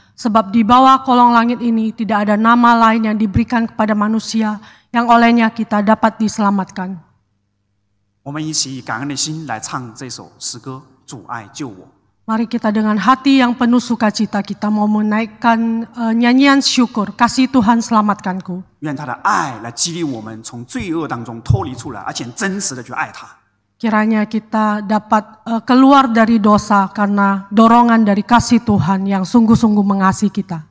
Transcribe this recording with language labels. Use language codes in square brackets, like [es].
[id] Sebab di bawah kolong langit ini tidak ada nama lain yang diberikan kepada manusia yang olehnya kita dapat diselamatkan. [zh] 我们一起以感恩的心来唱这首诗歌《主爱救我》。 [id] Mari kita dengan hati yang penuh sukacita kita mau menaikkan nyanyian syukur, kasih Tuhan selamatkanku. [zh] 愿他的爱来激励我们从罪恶当中脱离出来，而且真实的去爱他。 [id] Kiranya kita dapat keluar dari dosa karena dorongan dari kasih Tuhan yang sungguh-sungguh mengasihi kita.